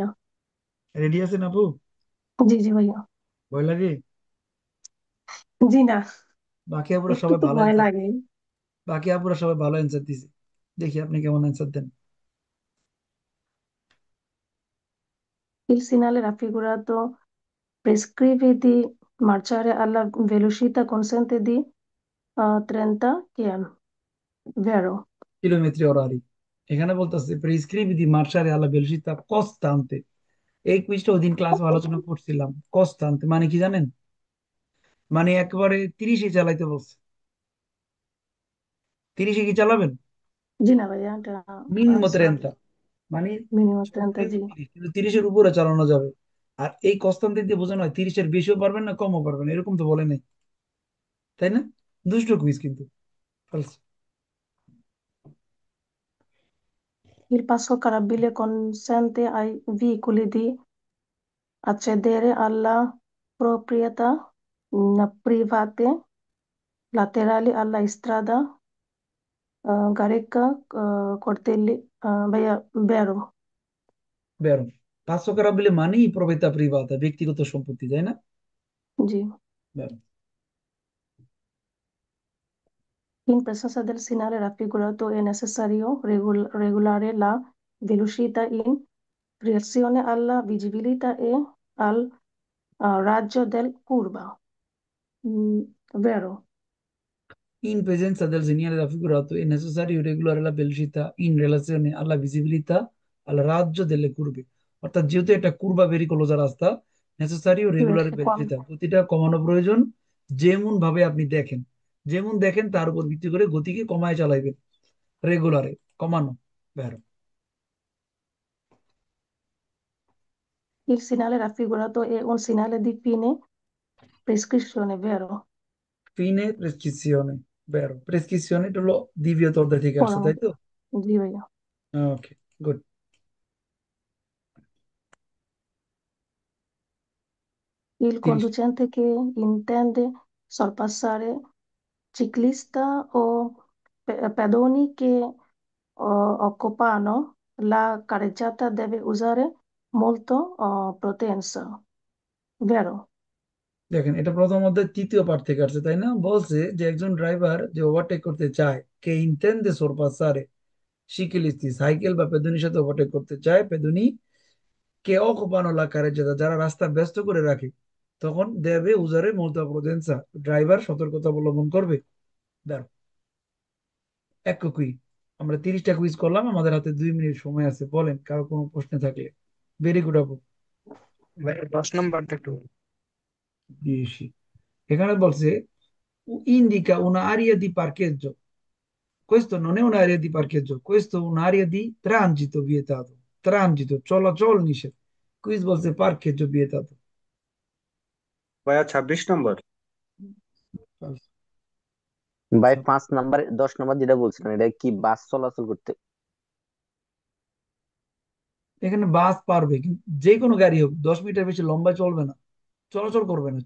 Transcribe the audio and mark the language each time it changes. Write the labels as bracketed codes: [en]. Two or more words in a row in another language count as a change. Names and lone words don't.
[bn] রেডি আছেন আপু? জি জি ভাইয়া। ভয় লাগে? জি না, বাকি আপুরা একটু সবাই তো ভালো ভয় অ্যান্সার, লাগে। বাকি আপুরা সবাই ভালো অ্যান্সার দিছে, দেখি আপনি কেমন অ্যান্সার দেন। [it] Il segnale raffigurato prescrive di marciare alla velocità consente di 30 km, vero? chilometri orari. [bn] এখানে বলতেছে [it] prescrive di marciare alla velocità costante. [bn] এই কুইজটা ওই দিন ক্লাসে আলোচনা করছিলাম। কনস্টান্তে মানে কি জানেন? মানে একেবারে 30-এ চালাইতে বলছে। 30-এ কি চালাবেন? জি না ভাইয়া, এটা মিনিমম 30, মানে মিনিমাম 30, সর্বোচ্চ জি। 30, কিন্তু 30-এর উপরে চালানো যাবে। আর এই কনস্টান্তে দিয়ে বোঝানো হয় 30-এর বেশিও পারবেন না কমও পারবেন না, এরকম তো বলে নাই, তাই না? দুষ্ট কুইজ কিন্তু। False. [it] Il passo carabile consente ai veicoli di accedere alla proprietà private laterali alla strada Gareca Cortelli, [bn] ভাইয়া বেরো। বেরো। 500 মানেই [it] proprietà privata, [bn] ব্যক্তিগত সম্পত্তি, তাই না? জি। বেরো। [it] In presenza del segnale raffigurato è necessario regolare la velocità in relazione alla visibilità e al raggio del curva. Vero? In presenza del segnale raffigurato è necessario regolare la velocità in relazione alla visibilità al raggio delle curve। [bn] অর্থাৎ যেহেতু একটা [it] curva pericolosa [bn] রাস্তা, [it] necessario regolare Invece, [bn] ভেলোসিটি, গতিটা কমানো প্রয়োজন। যেমন ভাবে আপনি দেখেন, যেমন দেখেন তার উপর ভিত্তি করে গতিকে কমায় চালাইবেন। রেগুলারে কমানো। বেরো। [it] il segnale raffigurato è un segnale di fine prescrizione, vero? Fine prescrizione. Vero. [bn] প্রেসক্রিপশন এটা হলো দ্বিতীয় অধ্যায় থেকে আসছে, তাই [it] Ora, [bn] তো? জি ভাইয়া। ওকে, গুড। [it] Il 30। conducente che intende sorpassare ciclista o pedoni che occupano la carreggiata deve usare molto prudenza, vero? [bn] দেখেন, এটা প্রথম অধ্যায় তৃতীয় পার্ট থেকে আসছে, তাই না? বলছে যে একজন ড্রাইভার যে ওভারটেক করতে চায়, [it] che intende sorpassare ciclisti, [bn] সাইকেল বা পেদনির সাথে ওভারটেক করতে চায়, [it] pedoni che occupano la carreggiata, [bn] যারা রাস্তা ব্যস্ত করে রাখে, তখন [it] deve usare molta prudenza, [bn] ড্রাইভার সতর্কতা অবলম্বন করবে। দাঁড়ো। এক কুই, আমরা 30টা কুইজ করলাম, আমাদের হাতে 2 মিনিট সময় আছে, বলেন কারো কোনো প্রশ্ন থাকলে। [en] very good [bn] আপু। ভাই 10 নম্বরটা একটু বেশি। এখানে বলছে [it] indica una area di parcheggio. Questo non è un'area di parcheggio, questo è un'area di transito vietato. Transito, [bn] চলাচল নিষেধ। কুইজ বলছে [it] parcheggio vietato. [bn] ভাইয়া 26 নম্বর। ভাই 5 নাম্বার 10 নাম্বার যেটা বলছিলেন এটা কি বাস চলাচল করতে? এখানে বাস পারবে, কিন্তু যে কোনো গাড়ি হোক 10 মিটার বেশি লম্বা চলবে না, চলাচল করবে না।